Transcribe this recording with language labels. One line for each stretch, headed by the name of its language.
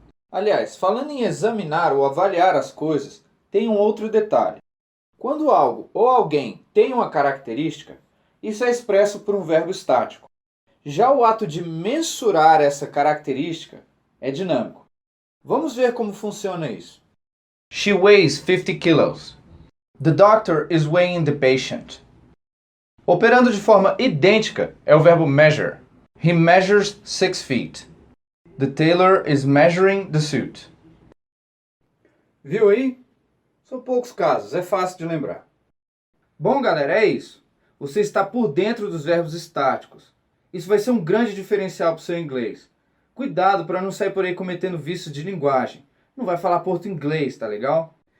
Portuguese: Aliás, falando em examinar ou avaliar as coisas, tem um outro detalhe. Quando algo ou alguém tem uma característica, isso é expresso por um verbo estático. Já o ato de mensurar essa característica é dinâmico. Vamos ver como funciona isso.
English: She weighs 50 kilos. The doctor is weighing the patient.
Portuguese: Operando de forma idêntica é o verbo measure.
English: He measures 6 feet. The tailor is measuring the suit.
Portuguese: Viu aí? São poucos casos, é fácil de lembrar. Bom, galera, é isso. Você está por dentro dos verbos estáticos. Isso vai ser um grande diferencial para o seu inglês. Cuidado para não sair por aí cometendo vícios de linguagem. Não vai falar porto-inglês, tá legal?